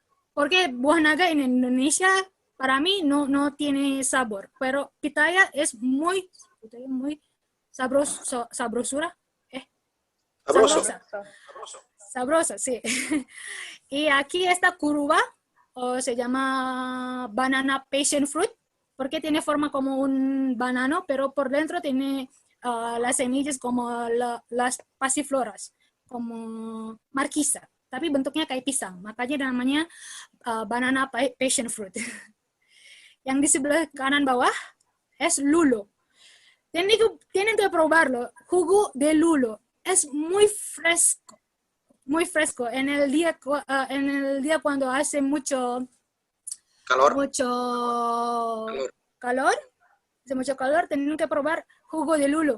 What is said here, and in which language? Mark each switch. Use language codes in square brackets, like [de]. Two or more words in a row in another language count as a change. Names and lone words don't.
[es] Porque [id] buah naga [es] en Indonesia para mí no tiene sabor, pero pitaya es muy sabrosura. Sabrosa, sí. Y aquí está curuba, o se llama [en] banana passion fruit, [es] porque tiene forma como un banano, pero por dentro tiene las semillas como las pasifloras, como marquisa, [id] tapi bentuknya kayak pisang, makanya namanya [en] banana passion fruit. [id] Yang di sebelah kanan bawah [es] es lulo. Tienen que probarlo, jugo de lulo, es muy fresco. Muy fresco. En el día cuando hace mucho calor, tienen que probar jugo de lulo.